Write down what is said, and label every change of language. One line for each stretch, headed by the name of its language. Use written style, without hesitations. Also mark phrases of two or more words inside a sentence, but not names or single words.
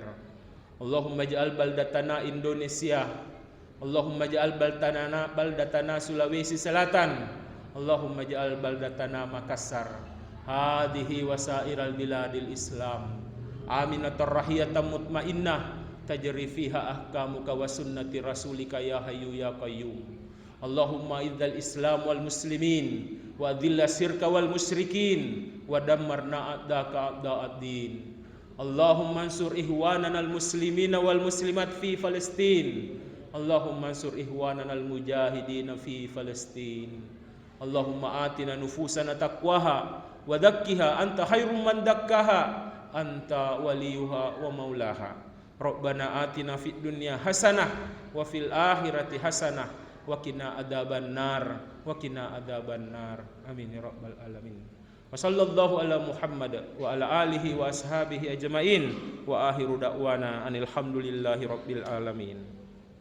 Arabic: اللهم اجعل بلدتنا Indonesia، اللهم اجعل بلدتنا Sulawesi Selatan, اللهم اجعل بلدتنا Makassar هذه وسائر بلاد الإسلام آمنة راضية مطمئنة تجري فيها أحكامك وسنة رسولك يا حي يا قيوم. اللهم أعز الإسلام والمسلمين وأذل الشرك والمشركين ودمر أعداءك أعداء الدين. اللهم انصر إخواننا المسلمين والمسلمات في فلسطين. اللهم انصر إخواننا المجاهدين في فلسطين. اللهم آت نفوسنا تقواها وزكها أنت خير من زكاها أنت وليها ومولاها. ربنا آتنا في الدنيا حسنة وفي الآخرة حسنة وقنا عذاب النار وقنا عذاب النار. آمين يا رب العالمين. وصلى الله على محمد وعلى آله وأصحابه أجمعين وآخر دعوانا أن الحمد لله رب العالمين.